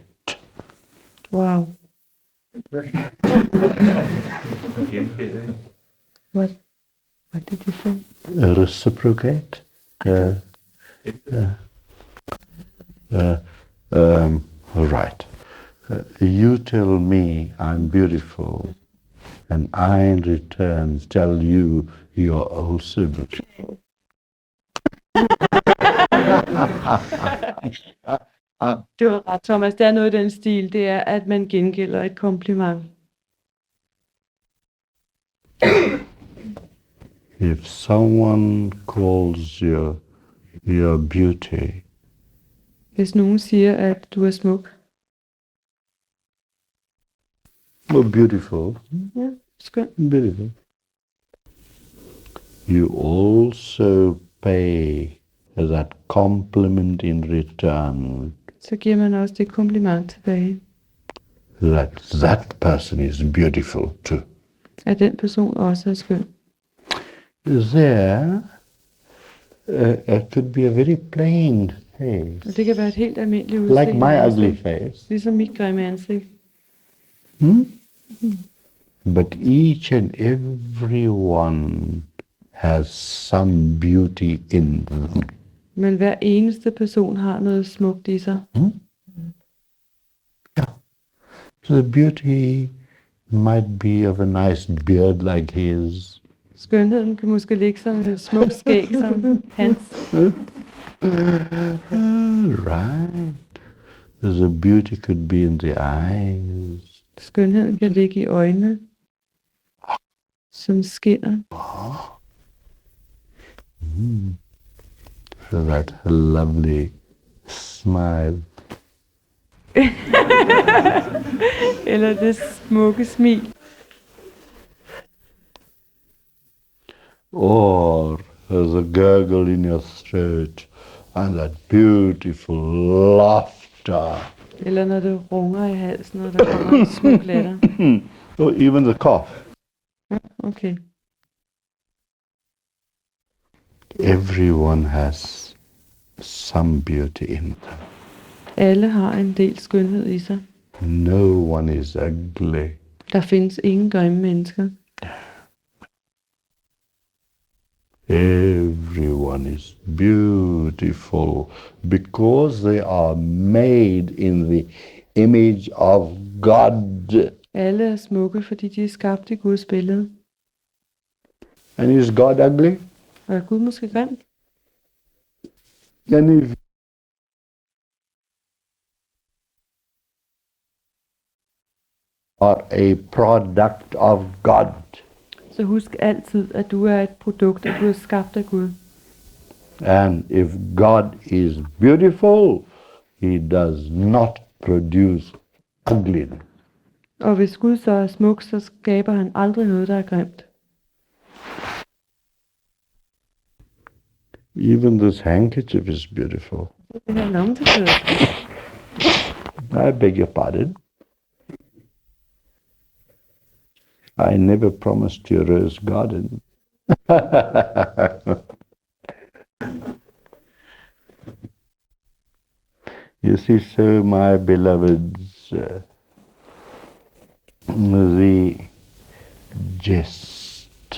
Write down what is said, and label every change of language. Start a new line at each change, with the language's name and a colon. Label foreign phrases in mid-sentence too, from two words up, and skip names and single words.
English: Wow. What did you say? Reciprocate? Right. You tell me I'm beautiful, and I in return tell you you're also beautiful.
Danish: Det var ret, Thomas. Der er noget i den stil. Det er, at man gengælder et kompliment.
English: If someone calls you your beauty,
Danish: Hvis nogen siger, at du er smuk.
English: or beautiful,
Danish: Ja, skøn.
English: beautiful, you also pay that compliment in return,
Danish: Så giver man også det kompliment tilbage.
English: that person is beautiful too.
Danish: At den person også er skøn.
English: There could be a very plain face,
Danish: Og det kan være et helt almindeligt
English: like
Danish: udseende.
English: my
Danish: ansigt,
English: ugly face.
Danish: Ligesom mit grimme ansigt.
English: But each and every one has some beauty in them.
Danish: Men hver eneste person har noget smukt i sig.
English: So the beauty might be of a nice beard like his.
Danish: Skønheden kan måske ligge som et smukt skæg som hans.
English: Right. The beauty could be in the eyes.
Danish: Skønheden kan ligge i øjnene, som skinner.
English: So that lovely smile.
Danish: Eller det smukke smil.
English: Or the gurgle in your throat. and that beautiful laughter,
Danish: Eller når det runger i halsen, og der kommer en smuk latter.
English: or even the cough. Okay. Everyone has some beauty in them.
Danish: Alle har en del skønhed i sig.
English: No one is ugly.
Danish: Der findes ingen grimme mennesker.
English: Everyone is beautiful because they are made in the image of God.
Danish: Alle er smukke, fordi de er skabt i Guds billede.
English: And is God ugly?
Danish: Og er Gud måske grim?
English: And if are a product of God,
Danish: Så husk altid, at du er et produkt, og du er skabt af Gud.
English: and if God is beautiful, he does not produce ugliness.
Danish: Og hvis Gud så er smuk, så skaber han aldrig noget, der er grimt.
English: Even this handkerchief is beautiful.
Danish: Det her lommetørklæde.
English: I beg your pardon. I never promised you a rose garden. You see, so my beloveds, the gist